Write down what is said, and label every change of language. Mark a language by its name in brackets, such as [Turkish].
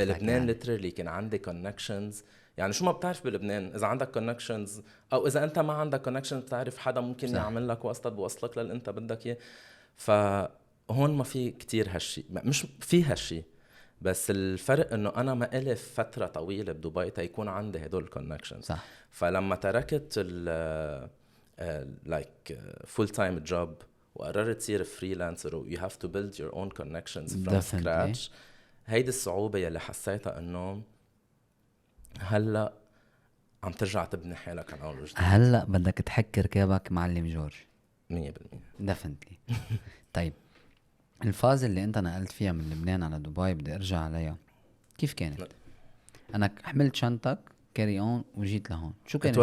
[Arabic] بلبنان يعني literally كان عندي connections. يعني شو ما بتعرف بلبنان اذا عندك connections او اذا انت ما عندك connections بتعرف حدا ممكن صح. يعمل لك واسطه بوصلك للي انت بدك اياه. فهون ما في كتير هالشي، مش في هالشي، بس الفرق انه انا ما إلي فتره طويله بدبي تيكون عندي هدول الكونكشنز. صح. فلما تركت ال [English] like full time job [Arabic] وقررت تصير فريلانسر و [English] you have to build your own connections from scratch. [Arabic] هيدي الصعوبه يلي حسيتها انه هلا عم ترجع تبني حالك عن اول وجديد. هلا بدك تحك ركابك معلم جورج [English] 100%. Definitely. [Arabic] طيب الفاز اللي انت نقلت فيها من لبنان على دبي بدي ارجع عليها، كيف كانت؟ انا حملت شنطك كاري اون وجيت لهون، شو كان